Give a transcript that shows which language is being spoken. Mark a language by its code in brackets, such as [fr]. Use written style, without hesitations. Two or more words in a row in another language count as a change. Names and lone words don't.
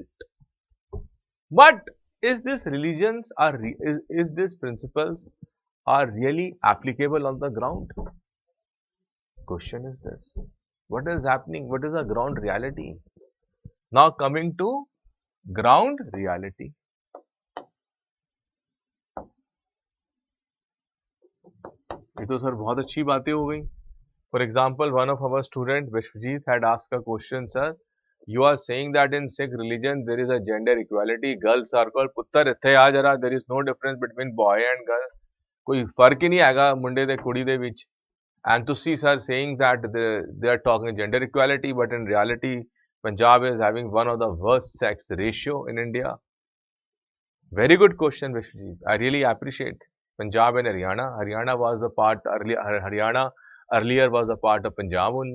[en] But is this principles are really applicable on the ground? Question is this. What is happening? What is the ground reality? Now coming to ground reality. [hi] ये तो सर बहुत अच्छी बातें हो गई. [en] For example, one of our student Vishwajit had asked a question, sir. You are saying that in Sikh religion there is a gender equality. Girls are called [pa] ਪੁੱਤਰ ਇੱਥੇ ਆ ਜ਼ਰਾ. [en] There is no difference between boy and girl. [pa] ਕੋਈ ਫ਼ਰਕ ਹੀ ਨਹੀਂ ਆਏਗਾ ਮੁੰਡੇ ਦੇ ਕੁੜੀ ਦੇ ਵਿਚ. [en] And to see sir saying that they are talking gender equality, but in reality Punjab is having one of the worst sex ratio in India. Very good question, Vishwajit. I really appreciate. Punjab and Haryana. Haryana was the part earlier. Haryana earlier was a part of Punjab only.